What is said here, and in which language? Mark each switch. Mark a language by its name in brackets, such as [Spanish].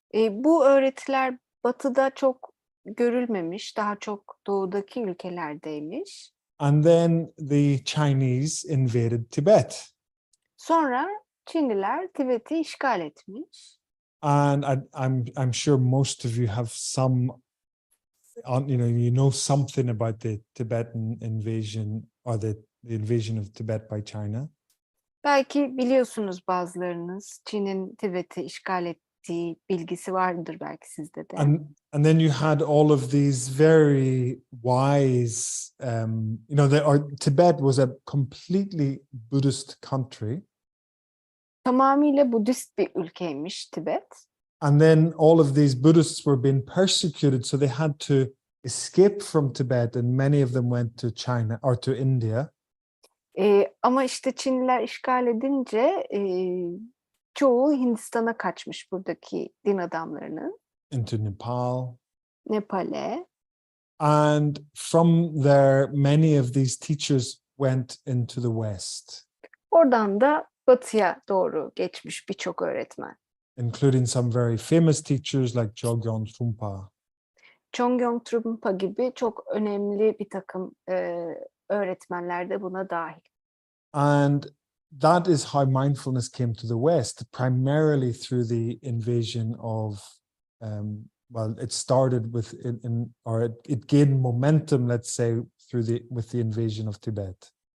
[Turkish] Bu öğretiler Batı'da çok görülmemiş, daha çok doğudaki ülkelerdeymiş. [English] And then the Chinese invaded Tibet. [Turkish] Sonra Çinliler Tibet'i işgal etmiş. [English] And I'm sure most of you have you know something about the Tibetan invasion or the invasion of Tibet by China. [Turkish] Belki biliyorsunuz bazılarınız Çin'in Tibet'i işgal ettiği bilgisi vardır belki sizde de. [English] And then you had all of these very wise, Tibet was a completely Buddhist country. [Turkish] Tamamıyla Budist bir ülkeymiş Tibet. [English] And then all of these Buddhists were being persecuted, so they had to escape from Tibet, and many of them went to China or to India. [Turkish] Ama işte Çinliler işgal edince çoğu Hindistan'a kaçmış buradaki din adamlarının. [English] Into Nepal. [Turkish] Nepal'e. [English] And from there, many of these teachers went into the West. [Turkish] Oradan da batıya doğru geçmiş birçok öğretmen. [English] Including some very famous teachers like Chogyam Trungpa. [Turkish] Chogyam Trungpa gibi çok önemli bir takım öğretmenler de buna dahil. [English] And that is how mindfulness came to the West, primarily through the invasion of, well, it started with, it gained momentum, let's say, with the invasion of Tibet.